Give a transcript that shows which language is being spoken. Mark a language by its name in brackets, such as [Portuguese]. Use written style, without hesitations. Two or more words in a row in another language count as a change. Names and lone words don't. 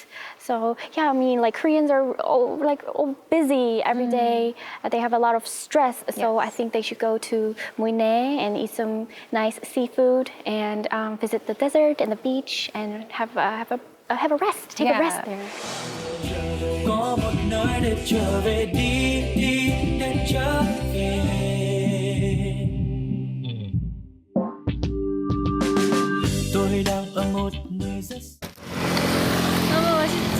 [English] So yeah, I mean, like Koreans are all busy every day. They have a lot of stress. So I think they should go to Mui Ne and eat some nice seafood and visit the desert and the beach and have a rest. Take a rest there. [Vietnamese] Có một nơi để trở về đi để trở về. Tôi đang ở một nơi rất [Korean] 너무 멋있죠?